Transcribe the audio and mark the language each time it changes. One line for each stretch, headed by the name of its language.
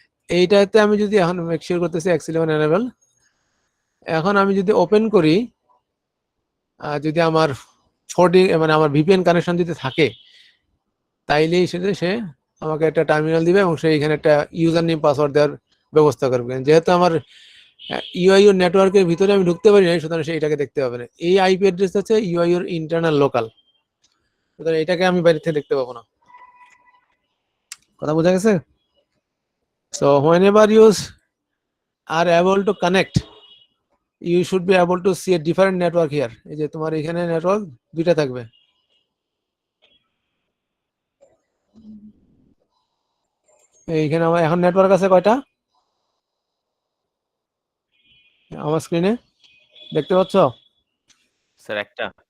Bangla: এইটাতে আমি যদি এখন মেক শিওর করতেছি X11 এনেবল, এখন আমি যদি ওপেন করি, যদি আমার 4D মানে আমার ভিপিএন কানেকশন যদি থাকে, তাইলেই সে আমাকে একটা টার্মিনাল দিবে এবং সে এখানে একটা ইউজার নেম পাসওয়ার্ড দেওয়ার ব্যবস্থা করবে। যেহেতু আমার ইউআইও নেটওয়ার্কের ভিতরে আমি ঢুকতে পারি না, সুতরাং সে এটাকে দেখতে পাবে না। এই আইপি অ্যাড্রেস হচ্ছে ইউআইওর ইন্টারনাল লোকাল, সুতরাং এটাকে আমি বাইরে থেকে দেখতে পাবো না। কথা বোঝা গেছে?
English: So whenever you are able to connect, you should be able to see a different network here.
Bangla: এই যে তোমার এখানে নেটওয়ার্ক দুইটা থাকবে, এইখানে আমার এখন নেটওয়ার্ক আছে কয়টা আমার স্ক্রিনে দেখতে পাচ্ছ? স্যার একটা।